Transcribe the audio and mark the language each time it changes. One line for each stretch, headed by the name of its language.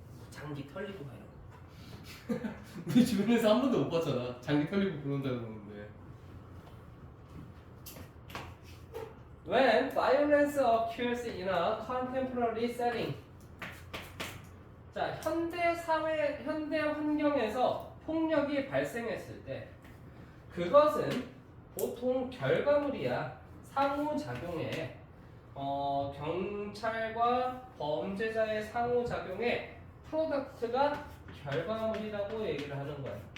Korean: 장기 털리고 막 이런 거. 우리 주변에서 한 번도 못 봤잖아. 장기 털리고 그런다고 그러는데.
English: When violence occurs in a contemporary setting.
Korean: 자, 현대 사회, 현대 환경에서 폭력이 발생했을 때 그것은 보통 결과물이야. 상호작용에 경찰과 범죄자의 상호작용에 프로덕트가 결과물이라고 얘기를 하는 거야.